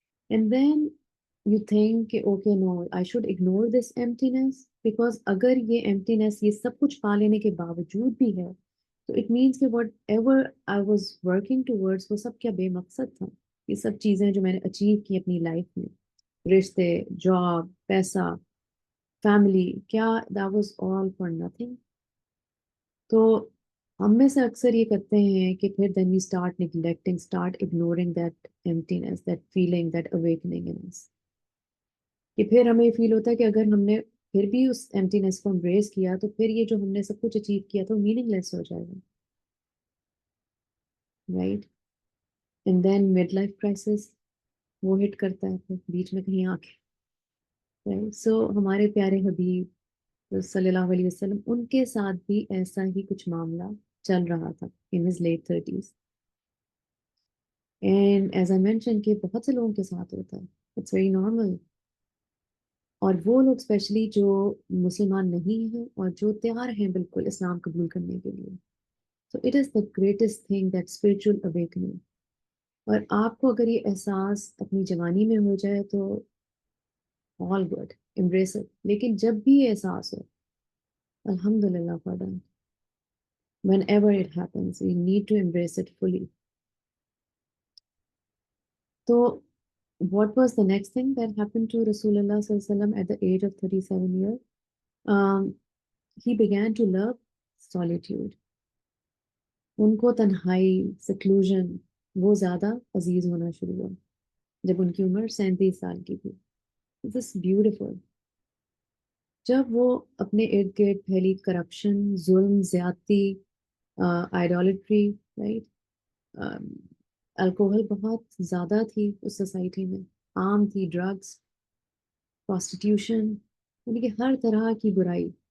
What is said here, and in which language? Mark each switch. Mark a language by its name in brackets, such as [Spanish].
[English] and then you think کہ okay no I should ignore this emptiness because اگر یہ emptiness [Urdu] یہ سب کچھ پا لینے کے باوجود بھی ہے تو [English] it means کہ whatever I was working towards [Urdu] وہ سب کیا بے مقصد تھا. یہ سب چیزیں جو میں نے اچیو کی اپنی لائف میں، رشتے، جاب، پیسہ، فیملی، کیا [English] that was all for nothing. [Urdu] تو ہم میں سے اکثر یہ کرتے ہیں کہ پھر [English] then we start neglecting, start ignoring that emptiness, that feeling, that awakening in us. [Urdu] کہ پھر ہمیں فیل ہوتا ہے کہ اگر ہم نے پھر بھی اس ایمٹینس کو امبریس کیا تو پھر یہ جو ہم نے سب کچھ اچیو کیا تو میننگ لیس ہو جائے گا، right. [English] and then [Urdu] mid life crisis وہ ہٹ کرتا ہے پھر بیچ میں کہیں آ کے، رائٹ. سو ہمارے پیارے حبیب صلی اللہ علیہ وسلم، ان کے ساتھ بھی ایسا ہی کچھ معاملہ چل رہا تھا [English] In his late 30s. And as I mention [Urdu] کہ بہت سے لوگوں کے ساتھ ہوتا ہے، [English] It's very normal. [Urdu] اور وہ لوگ اسپیشلی جو مسلمان نہیں ہیں اور جو تیار ہیں بالکل اسلام قبول کرنے کے لیے. [English] So it is the greatest thing that spiritual awakening. [Urdu] اور آپ کو اگر یہ احساس اپنی جوانی میں ہو جائے تو [English] All good, embrace it. [Urdu] لیکن جب بھی یہ احساس ہو، [English] الحمد للہ for that, whenever it happens we need to embrace it fully. تو what was the next thing that happened to Rasulullah sallallahu alaihi wasallam at the age of 37 years? He began to love solitude. [Urdu] ان کو تنہائی، seclusion وہ زیادہ عزیز ہونا شروع ہوا جب ان کی عمر 37 سال کی تھی. [English] This is beautiful. [Urdu] جب وہ اپنے ارد گرد پھیلی کرپشن، ظلم، زیادتی، آئیڈالٹری، رائٹ، الکوہل بہت زیادہ تھی اس سوسائٹی میں، عام تھی، ڈرگس، پراسٹیٹیوشن، یعنی کہ ہر طرح کی برائی.